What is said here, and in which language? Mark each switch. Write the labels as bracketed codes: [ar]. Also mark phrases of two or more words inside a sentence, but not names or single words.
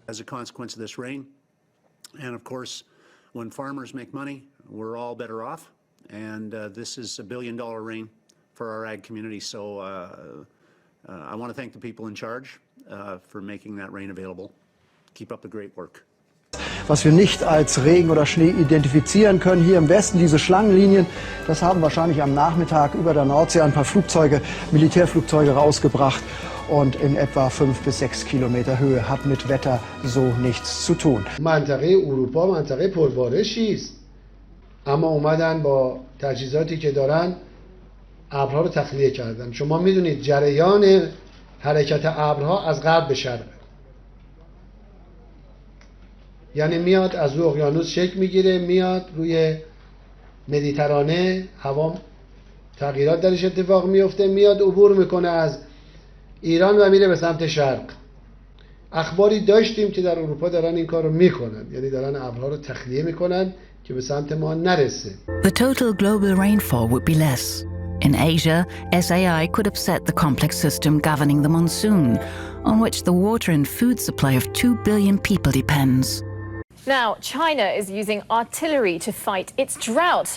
[en] As a consequence of this rain, and of course, when farmers make money, we're all better off. And this is $1 billion rain for our ag community. So I want to thank the people in charge for making that rain available. Keep up the great work. [de] Was wir nicht als Regen oder Schnee identifizieren können, hier im Westen diese Schlangenlinien, das haben wahrscheinlich am Nachmittag über der Nordsee ein paar Flugzeuge, Militärflugzeuge rausgebracht. Und in etwa 5 bis 6 Kilometer Höhe hat mit Wetter so nichts zu tun. [fa] منطقه اروپا منطقه پربارشی است. اما اومدن با تجهیزاتی که دارن ابرها رو تخلیه کردن. شما میدونید جریان حرکت ابرها از غرب به شرق. یعنی میاد از روی اقیانوس شکل میگیره، میاد روی مدیترانه، هوا تغییرات درش اتفاق میفته، میاد عبور میکنه از ایران و میره به سمت شرق. اخباری داشتیم که در اروپا دارن این کارو میکنن، یعنی دارن ابرها رو تخلیه میکنن که به سمت ما نرسه. [en] The total global rainfall would be less. In Asia, SAI could upset the complex system governing the monsoon, on which the water and food supply of 2 billion people depends. Now, China is using artillery to fight its drought.